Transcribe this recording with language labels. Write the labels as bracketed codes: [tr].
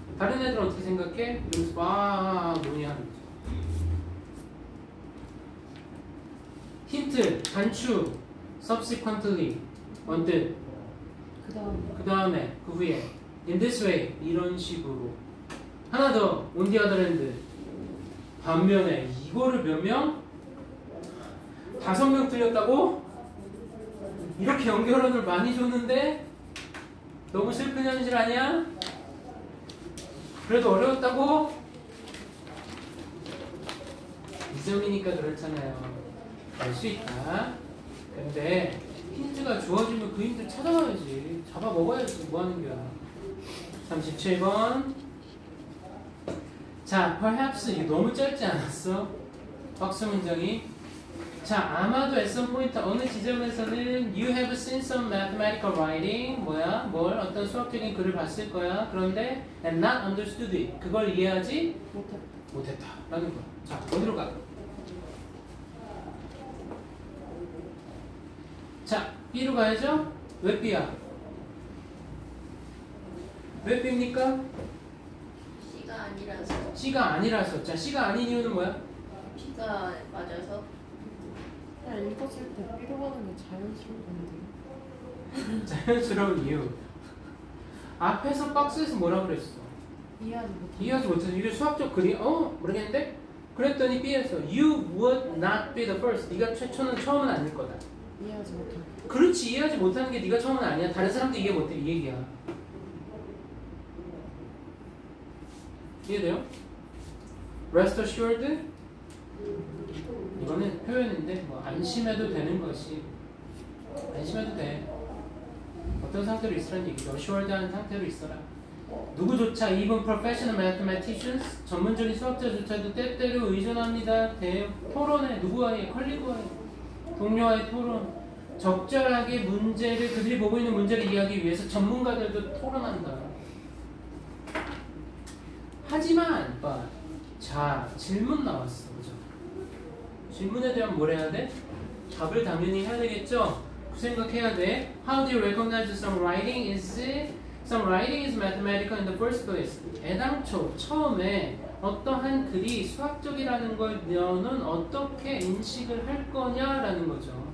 [ko] 다른 애들은 어떻게 생각해? 이러면서 뭐냐 하는 거죠. 힌트, 단추, subsequently, 언뜻. 그 다음에, 그 후에, [en] in this way, [ko] 이런 식으로. 하나 더, [en] on the other hand. [ko] 반면에, 이거를 몇 명? 5명 틀렸다고? 이렇게 연결론을 많이 줬는데, 너무 슬픈 현실 아니야? 그래도 어려웠다고? 2점이니까 그렇잖아요. 알 수 있다. 근데 힌트가 주어지면 그 힌트 찾아가야지. 잡아 먹어야지. 뭐 하는 거야. 37번. 자, perhaps 이게 너무 짧지 않았어? 박수 문장이. 자, 아마도 [en] at some point [ko] 어느 지점에서는 [en] you have seen some mathematical writing 뭐야? [ko] 뭘? 어떤 수학적인 글을 봤을 거야. 그런데 [en] and not understood it. [ko] 그걸 이해하지 못했다. 라는 거야. 자, 어디로 가? 자, B로 가야죠? 왜 B야? 왜 B입니까? C가 아니라서. C가 아니라서. 자, C가 아닌 이유는 뭐야? B가 맞아서. 그냥 읽었을 때 B로 가는 게 자연스러운데. 자연스러운 이유. 앞에서 박스에서 뭐라 그랬어? 이해하지 못해서 이게 수학적 글이 모르겠는데? 그랬더니 B에서 [en] You would not be the first. [ko] 네가 처음은 아닐 거다. 이해하지 못하고. 그렇지. 이해하지 못하는 게 네가 처음은 아니야. 다른 사람도 이해 못해. 이 얘기야. 이해돼요? [en] Rest assured? [ko] 이거는 표현인데 뭐 안심해도 되는 것이 안심해도 돼. 어떤 상태로 있으라는 얘기죠. assured한 상태로 있어라. 누구조차 [en] even professional mathematicians [ko] 전문적인 수학자조차도 때때로 의존합니다. 토론에 누구와의 컬리그와의 동료와의 토론 적절하게 문제를 그들이 보고 있는 문제를 이해하기 위해서 전문가들도 토론한다. 하지만 자 질문 나왔어. 그죠? 질문에 대한 뭘 해야 돼? 답을 당연히 해야 되겠죠? 그 생각해야 돼. [en] How do you recognize some writing is mathematical in the first place? [ko] 애당초 처음에 어떠한 글이 수학적이라는 걸 너는 어떻게 인식을 할 거냐라는 거죠.